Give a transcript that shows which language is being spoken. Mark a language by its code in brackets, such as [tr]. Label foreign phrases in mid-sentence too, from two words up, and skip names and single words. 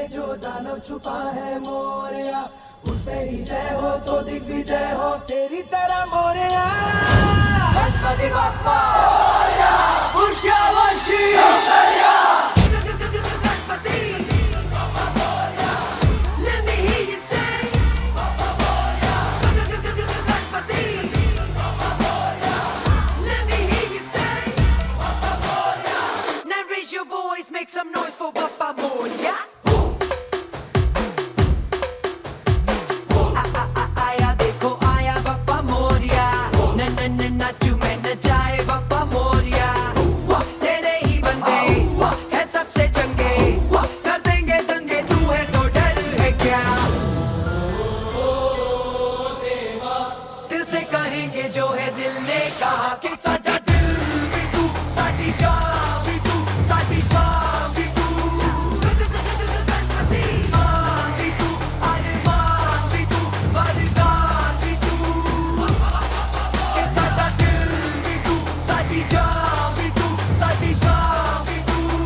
[hi] दानव छुपा है मोरया, उस पे ही जय हो तो दिग्विजय हो तेरी तरह मोरया। गणपति बप्पा मोरया, ऊर्जावासी मोरया। गणपति बप्पा मोरया, [en] let me hear you say बप्पा मोरया। [hi] गणपति बप्पा मोरया, [en] let me hear you say बप्पा मोरया। Now raise your voice, make some noise for Bappa Moria. [hi] आया देखो आया बप्पा मोरिया, नाचू में नचाए बप्पा मोरिया। तेरे ही बंदे है सबसे चंगे, कर देंगे दंगे, तू है तो डर है क्या। दिल से कहेंगे जो है दिल ने कहा कि [pa] ਸਾਡਾ ਦਿਲ ਭੀ ਤੂ, ਸਾਡੀ ਜਾਨ ਭੀ ਤੂ, ਸਾਡੀ ਸ਼ਾਨ ਭੀ ਤੂ। [hi] गणपति मान भी तू, अरमान भी तू, वरदान भी तू। [pa] ਕਿ ਸਾਡਾ ਦਿਲ ਭੀ ਤੂ, ਸਾਡੀ ਜਾਨ ਭੀ ਤੂ, ਸਾਡੀ ਸ਼ਾਨ ਭੀ ਤੂ।